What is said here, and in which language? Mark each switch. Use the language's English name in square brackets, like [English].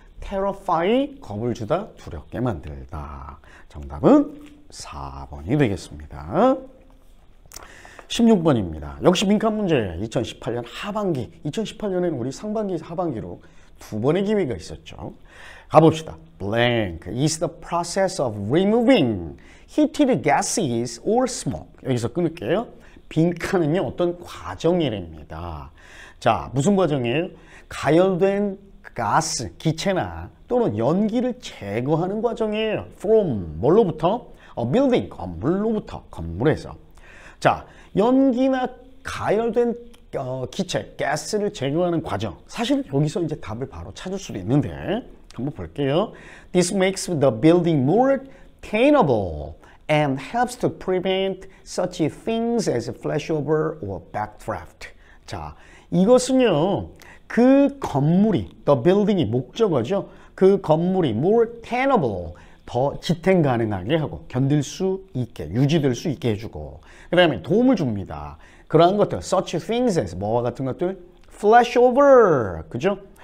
[Korean] terrify, 겁을 주다, 두렵게 만들다. 정답은 4번이 되겠습니다. 16번입니다. 역시 빈칸 문제. 2018년 하반기, 2018년에는 우리 상반기, 하반기로 두 번의 기회가 있었죠. 가봅시다. [English] Blank is the process of removing heated gases or smoke. [Korean] 여기서 끊을게요. 빈칸은요, 어떤 과정이랍니다. 자, 무슨 과정이에요? 가열된 가스, 기체나 또는 연기를 제거하는 과정이에요. From, 뭘로부터? [English] A building, [Korean] 건물로부터, 건물에서. 자, 연기나 가열된 기체, 가스를 제거하는 과정. 사실 여기서 이제 답을 바로 찾을 수도 있는데 한번 볼게요. [English] This makes the building more tenable and helps to prevent such things as flashover or backdraft. [Korean] 자, 이것은요, 그 건물이, the building이 목적어죠. 그 건물이 [English] more tenable, [Korean] 더 지탱 가능하게 하고 견딜 수 있게, 유지될 수 있게 해주고, 그 다음에 도움을 줍니다. 그러한 것들, such things as 뭐와 같은 것들, flashover, 그죠?